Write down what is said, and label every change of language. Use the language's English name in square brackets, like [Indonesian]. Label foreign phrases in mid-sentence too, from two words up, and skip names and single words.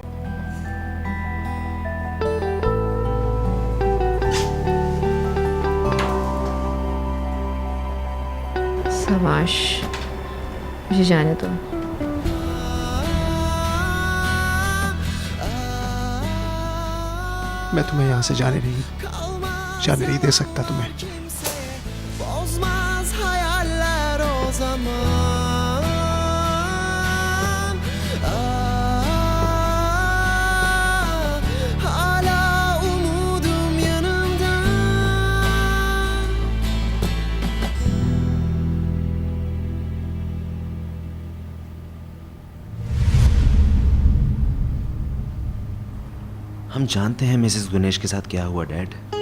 [Hindi] सवाश, मुझे जाने दो। मैं तुम्हें यहाँ से जाने नहीं दे सकता तुम्हें। [Turkish] Bozmaz hayaller o zaman. Hala umudum yanımda. [Hindi] हम जानते हैं मिसेस गुनेश के साथ क्या हुआ डैड।